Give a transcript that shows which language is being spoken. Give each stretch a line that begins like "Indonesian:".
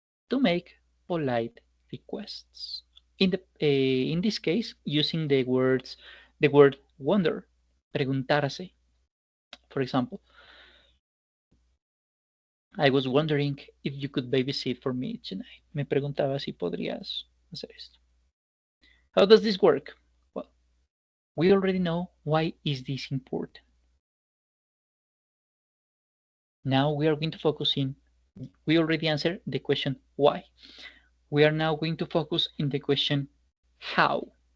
English: To make polite requests. In this case, using the word wonder, preguntarse. For example, I was wondering if you could babysit for me tonight.
Spanish: Me preguntaba si podrías hacer esto.
English: How does this work? Well, we already know why is this important. Now we are going to focus in. We already answered the question why. We are now going to focus in the question how.